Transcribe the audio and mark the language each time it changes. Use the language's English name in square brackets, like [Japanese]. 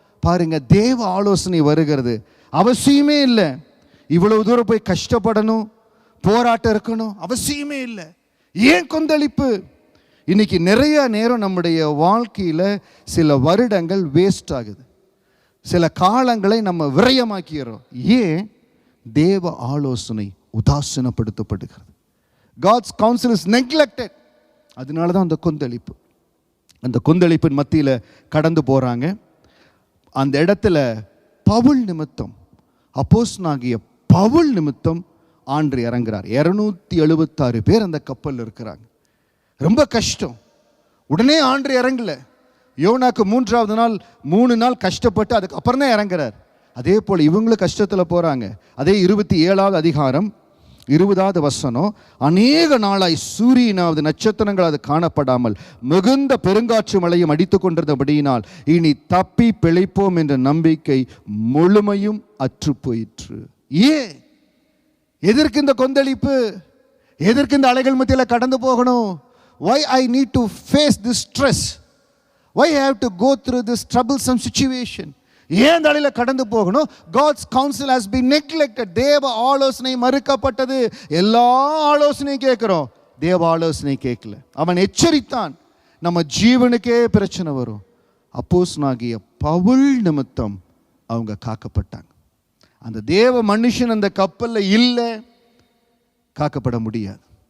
[Tamil] பாருங்க, தேவ ஆலோசனை வருகிறது. அவசியமே இல்லை இவ்வளவு தூரம் போய் கஷ்டப்படணும், போராட்டம் இருக்கணும், அவசியமே இல்லை. ஏன் கொந்தளிப்பு? இன்னைக்கு நிறைய நேரம் நம்முடைய வாழ்க்கையில் சில வருடங்கள் வேஸ்ட் ஆகுது, சில காலங்களை நம்ம விரயமாக்கிறோம். ஏன்? தேவ ஆலோசனை உதாசீனப்படுத்தப்படுகிறது. [English] God's counsel is neglected. [Tamil] அதனால தான் அந்த கொந்தளிப்பு. அந்த கொந்தளிப்பின் மத்தியில் கடந்து போகிறாங்க. அந்த இடத்துல பவுல் நிமித்தம், அப்போஸ்தலனாகிய பவுல் நிமித்தம் ஆண்டு இறங்குறார். 276 பேர் அந்த கப்பலில் இருக்கிறாங்க. ரொம்ப கஷ்டம். உடனே ஆண்டு இறங்கல. யோனாக்கு 3வது நாள் 3 நாள் கஷ்டப்பட்டு அதுக்கு அப்புறம் தான் இறங்குறார். அதே போல் இவங்களும் கஷ்டத்தில் போகிறாங்க. அதே 27வது அதிகாரம் 20வது வசனம், அநேக நாளாய் சூரியனாவது நட்சத்திரங்கள் அது காணப்படாமல் மிகுந்த பெருங்காற்று மழையும் அடித்து கொண்டிருந்தபடியினால் இனி தப்பி பிழைப்போம் என்ற நம்பிக்கை முழுமையும் அற்று போயிற்று. ஏன்? எதற்கு இந்த கொந்தளிப்பு? எதற்கு இந்த அலைகள் மத்தியில் கடந்து போகணும்? [English] Why I need to face this stress? Why I have to go through this troublesome situation? [Tamil] ஏன் இந்த அலையில் கடந்து போகணும்? [English] God's counsel has been neglected. [Tamil] தேவ ஆலோசனை மறுக்கப்பட்டது. எல்லா ஆலோசனையும் கேட்குறோம், தேவ ஆலோசனை கேட்கல. அவன் எச்சரித்தான், நம்ம ஜீவனுக்கே பிரச்சனை வரும். அப்போஸ்தலனாகிய பவுல் நிமித்தம் அவங்க காக்கப்பட்டாங்க. அந்த தேவ மனுஷன் அந்த கப்பலில் இல்லை, காக்கப்பட முடியாது.